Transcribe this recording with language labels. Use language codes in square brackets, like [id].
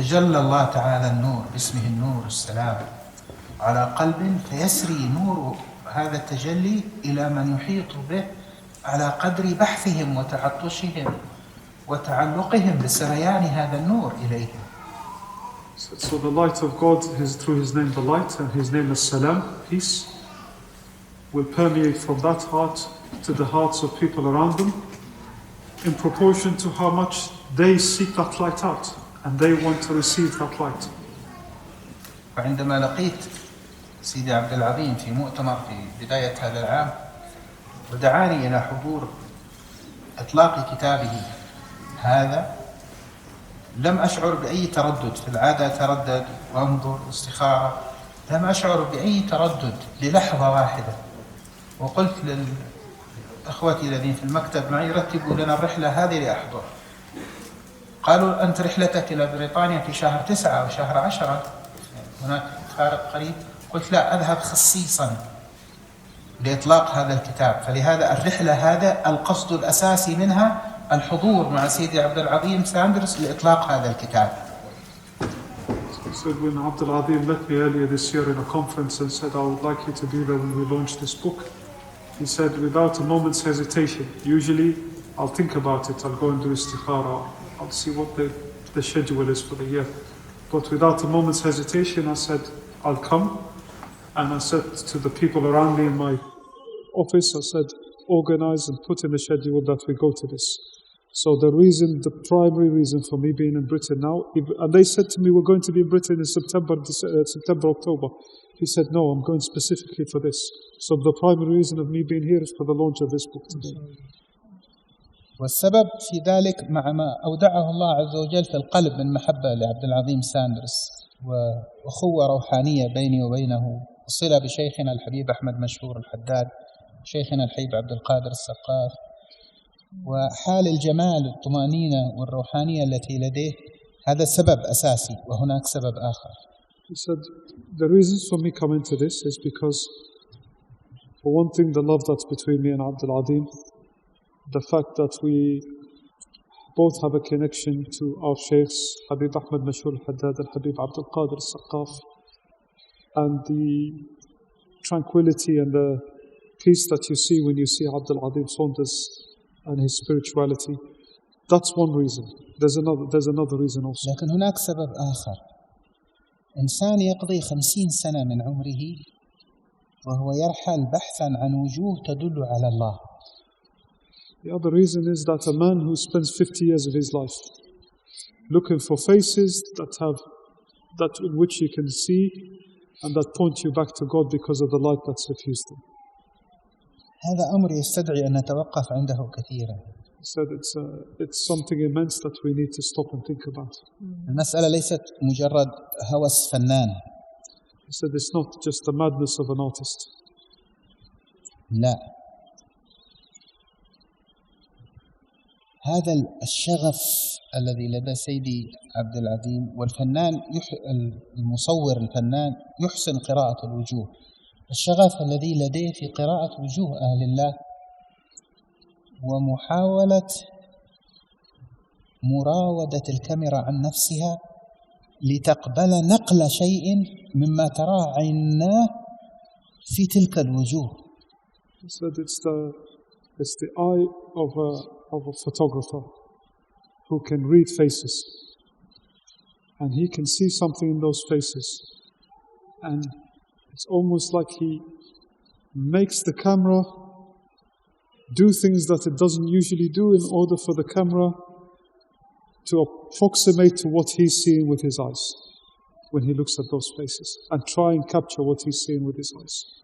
[ar] يتجلى الله تعالى النور باسمه النور السلام على قلب فيسري نور هذا التجلي إلى من يحيط به على قدر بحثهم وتعطشهم وتعلقهم بسريان هذا النور إليهم. [en] So the light of God is through His name, the light, and His name is Salam, peace, will permeate from that heart to the hearts of people around them in proportion to how much they seek that light out and they want to receive that light. [ar] وعندما لقيت سيدي عبد العظيم في مؤتمر في بداية هذا العام ودعاني إلى حضور إطلاق كتابه هذا لم أشعر بأي تردد. في العادة أتردد وأنظر واستخارة، لم أشعر بأي تردد للحظة واحدة. وقلت لأخوتي الذين في المكتب معي رتبوا لنا الرحلة هذه لأحضر. قالوا أنت رحلتك إلى بريطانيا في شهر 9 أو شهر 10، هناك فارق قريب. قلت لا، أذهب خصيصا لإطلاق هذا الكتاب. فلهذا الرحلة هذا القصد الأساسي منها الحضور مع سيدي عبد العظيم ساندرس لإطلاق هذا الكتاب. [en] So when Abdul Azim met me earlier this year in a conference and said, I would like you to be there when we launch this book, he said without a moment's hesitation, usually I'll think about it, I'll go and do istikhara, I'll see what the schedule is for the year. But without a moment's hesitation, I said, I'll come. And I said to the people around me in my office, I said, organize and put in the schedule that we go to this. So the primary reason for me being in Britain now, and they said to me, we're going to be in Britain in September, October. He said, no, I'm going specifically for this. So the primary reason of me being here is for the launch of this book today. [ar] والسبب في ذلك مع ما أودعه الله عز وجل في القلب من محبة لعبد العظيم ساندرس وأخوة روحانية بيني وبينه، الصلة بشيخنا الحبيب أحمد مشهور الحداد، شيخنا الحبيب عبد القادر السقاف، وحال الجمال الطمأنينة والروحانية التي لديه. هذا سبب أساسي، وهناك سبب آخر. [en] He said, the reasons for me coming to this is because, for one thing, the love that's between me and Abdul Azim, the fact that we both have a connection to our sheikhs, Habib Ahmed Mashhur al-Haddad and Habib Abdul Qadir al-Saqaf, and the tranquility and the peace that you see when you see Abdul Azim Saunders and his spirituality. That's one reason. There's another reason also. [ar] لكن هناك سبب آخر. إنسان يقضي 50 سنة من عمره وهو يرحل بحثا عن وجوه تدل على الله. [en] The other reason is that a man who spends 50 years of his life looking for faces that in which you can see and that point you back to God because of the light that's suffused them. [ar] هذا أمر يستدعي أن نتوقف عنده كثيرا. [en] He said it's something immense that we need to stop and think about. [ar] المسألة ليست مجرد هوس فنان. [en] He said it's not just the madness of an artist. [ar] لا، هذا الشغف الذي لدى سيدي عبد العظيم، والفنان المصور الفنان يحسن قراءة الوجوه، الشغف الذي لديه في قراءة وجوه أهل الله ومحاولة مراودة الكاميرا عن نفسها لتقبل نقل شيء مما تراه عيناه في تلك الوجوه. [en] He said it's the eye of a photographer who can read faces, and he can see something in those faces, and it's almost like he makes the camera do things that it doesn't usually do in order for the camera to approximate to what he's seeing with his eyes when he looks at those faces, and try and capture what he's seeing with his eyes.